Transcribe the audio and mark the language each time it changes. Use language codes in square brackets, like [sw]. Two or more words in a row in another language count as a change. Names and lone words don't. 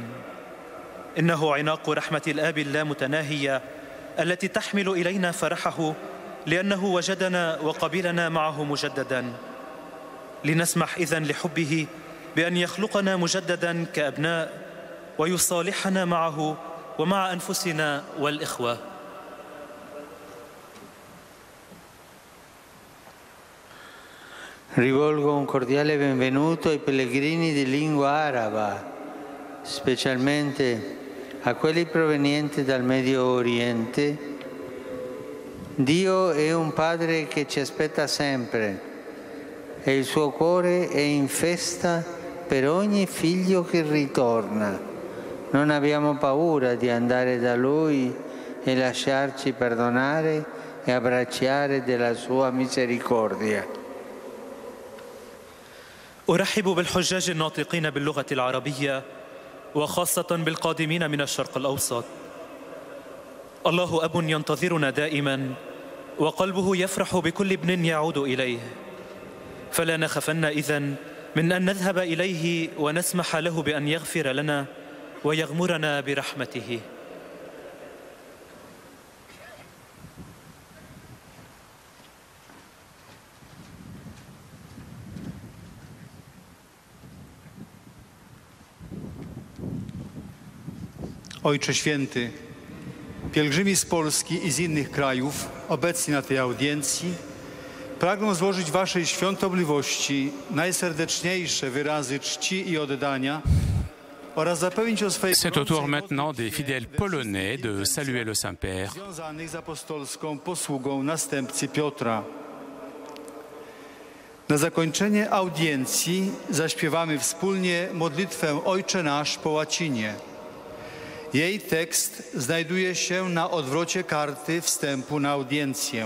[ar] إنه عناق رحمة الآب اللامتناهية التي تحمل إلينا فرحه لأنه وجدنا وقبلنا معه مجددا. لنسمح إذن لحبه بأن يخلقنا مجددا كأبناء ويصالحنا معه ومع أنفسنا والإخوة. [it] Rivolgo un cordiale benvenuto ai pellegrini di lingua araba, specialmente a quelli provenienti dal Medio Oriente. Dio è un Padre che ci aspetta sempre e il suo cuore è in festa per ogni figlio che ritorna. Non abbiamo paura di andare da Lui e lasciarci perdonare e abbracciare della sua misericordia. [ar] أرحب بالحجاج الناطقين باللغة العربية وخاصة بالقادمين من الشرق الأوسط. الله أب ينتظرنا دائما وقلبه يفرح بكل ابن يعود إليه، فلا نخفن إذن من أن نذهب إليه ونسمح له بأن يغفر لنا ويغمرنا برحمته. [pl] Ojcze Święty, pielgrzymi z Polski i z innych krajów obecni na tej audiencji pragną złożyć Waszej świątobliwości najserdeczniejsze wyrazy czci i oddania oraz zapewnić o swojej [fr] C'est au tour maintenant des fidèles polonais de saluer le Saint-Père. [pl] związanych z apostolską posługą następcy Piotra. Na zakończenie audiencji zaśpiewamy wspólnie modlitwę Ojcze Nasz po łacinie. Jej tekst znajduje się na odwrocie karty wstępu na audiencję.